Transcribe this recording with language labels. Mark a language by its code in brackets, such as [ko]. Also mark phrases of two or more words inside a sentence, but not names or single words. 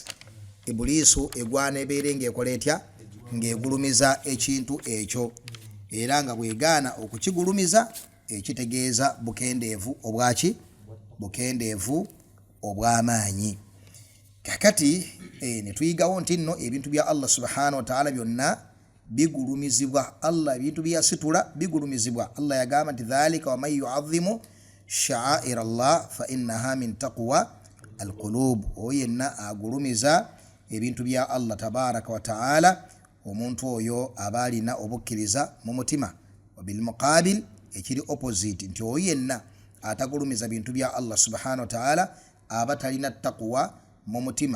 [lg] Ibulisu egwana ebeere ng'ekola etya? Ng'egulumiza ekintu ekyo, era nga bwegaana okukigulumiza ekitegeeza bukendeevu obwaki? Bukendeevu obw'amaanyi. Kakati ne tuyigawo nti nno ebintu bya Allah [ar] سبحانه وتعالى [lg] byonna bigulumizibwa. Allah ebintu byasitula bigulumizibwa. Allah yagamba nti [ar] ذلك ومن يعظم شعائر الله فإنها من تقوى القلوب. [lg] Oyenna agulumiza ebintu bya Allah [ar] تبارك وتعالى, [lg] omuntu oyo abalina obukkiriza mu mutima. [ar] وبالمقابل, [lg] ekiri opposite nti oyenna atagulumiza bintu bya Allah [ar] سبحانه وتعالى [lg] aba talina taqwa mu mutima.